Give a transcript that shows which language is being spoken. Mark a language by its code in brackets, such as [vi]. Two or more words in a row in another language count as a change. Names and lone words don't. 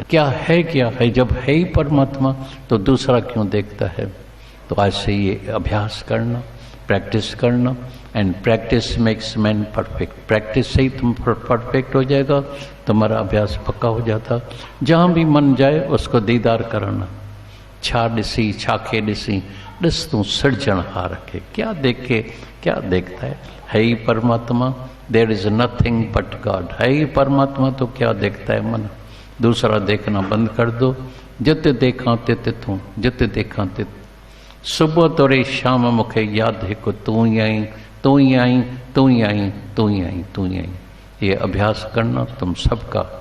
[hi] क्या है, जब है ही परमात्मा तो दूसरा क्यों देखता है? तो आज से ये अभ्यास करना, प्रैक्टिस करना, [en] and practice makes man perfect. [hi] प्रैक्टिस से ही तुम परफेक्ट हो जाएगा, तुम्हारा अभ्यास पक्का हो जाता। जहाँ भी मन जाए उसको दीदार कराना। [sd] छा ॾिसी छाखे ॾिसी, ॾिस तूं सिरजणहार खे, [hi] क्या देखे, क्या देखता है ही परमात्मा। [en] There is nothing but God. [hi] है ही परमात्मा तो क्या देखता है मन? दूसरा देखना बंद कर दो। जित देखा तित तू, जित देखा तित। सुबह तोरे शाम मुखे याद है को तू ही आई, तू ही आई, तू ही आई, तू ही आई, तू ही आई। ये अभ्यास करना तुम सबका।